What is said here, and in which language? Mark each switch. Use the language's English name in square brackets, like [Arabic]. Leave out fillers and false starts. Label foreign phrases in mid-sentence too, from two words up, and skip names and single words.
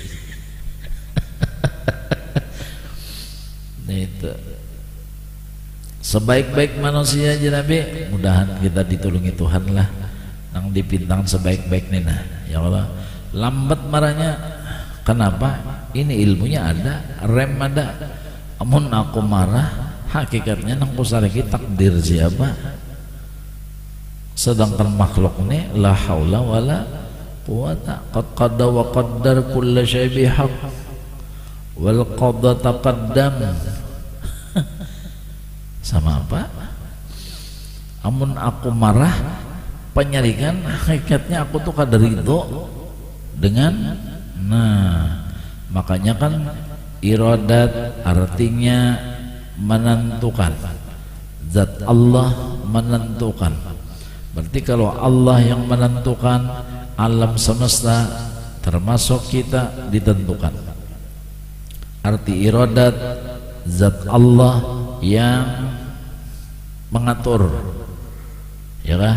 [Banjar] Nah itu sebaik-baik manusia aja Nabi mudahan kita ditulungi Tuhan lah nang dipintang sebaik-baiknya. Nah [Arabic] يا الله [Banjar] lambat marahnya kenapa? Ini ilmunya ada, rem ada. Amun aku marah, hakikatnya nang kusariki takdir siapa? Sedangkan makhluk ini [Arabic] لا حول ولا قوة قد قضى وقدر كل شيء بحق والقضاء تقدم. [Banjar] Sama apa? Amun aku marah, penyarikan hakikatnya aku tuh kada ridho dengan makanya kan iradat artinya menentukan, zat Allah menentukan. [Indonesian] Berarti kalau Allah yang menentukan, alam semesta termasuk kita ditentukan. Arti iradat, zat Allah yang mengatur, ya kah?